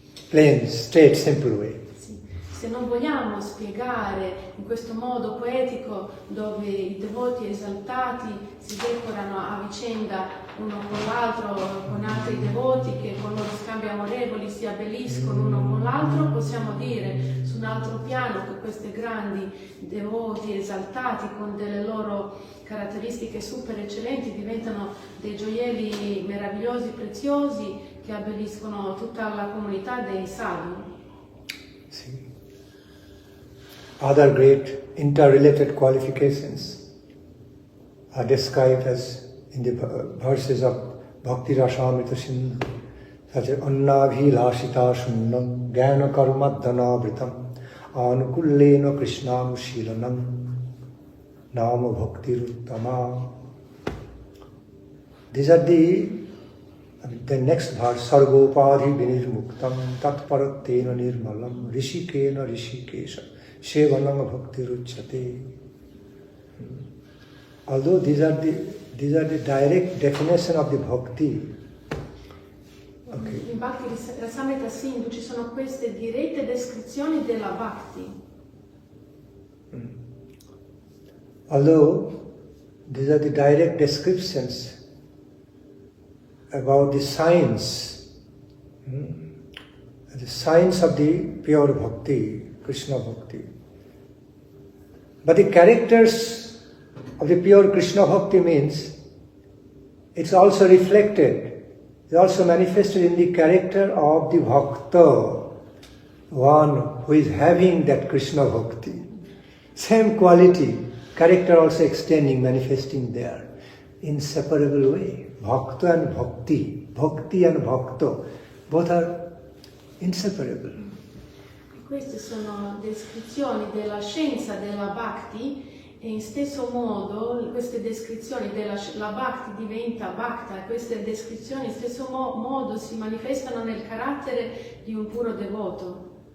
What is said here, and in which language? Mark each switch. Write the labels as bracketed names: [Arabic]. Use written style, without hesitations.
[English] Plain, straight, simple way. [Italian] Se non vogliamo spiegare in questo modo poetico dove i devoti esaltati si decorano a vicenda uno con l'altro, con altri devoti che con loro scambi amorevoli si abbelliscono uno con l'altro, possiamo dire su un altro piano che questi grandi devoti esaltati con delle loro caratteristiche super eccellenti diventano dei gioielli meravigliosi, preziosi che abbelliscono tutta la comunità dei sadhu. Sì. [English] Other great interrelated qualifications are described as in the verses of Bhakti Rasamrita Sindhu, such as [Sanskrit] Annabhilashita Shunnam Jnana Karmadhanavritam Anukullena Krishnanushīlanam Nama Bhaktiruttama. [English] These are the next verse, [Sanskrit] Sargopadhi Vinirmuktam Tatparatena Nirmalam Rishikena Rishikesha Shevanam Bhaktiruchyate. [English] Although these are the direct definition of the bhakti. Okay. [Italian] In Bhakti Rasamrita Sindhu ci sono queste dirette descrizioni della bhakti. [English] Although these are the direct descriptions about the science of the pure bhakti, Krishna bhakti. But the characters of the pure Krishna bhakti means it's also reflected, it's also manifested in the character of the bhakta, one who is having that Krishna bhakti. Same quality, character also extending, manifesting there, inseparable way. Bhakta and bhakti, bhakti and bhakta, both are inseparable. [Italian] Queste sono descrizioni della scienza della bhakti e in stesso modo queste descrizioni la bhakti diventa bhakta e queste descrizioni in stesso modo si manifestano nel carattere di un puro devoto.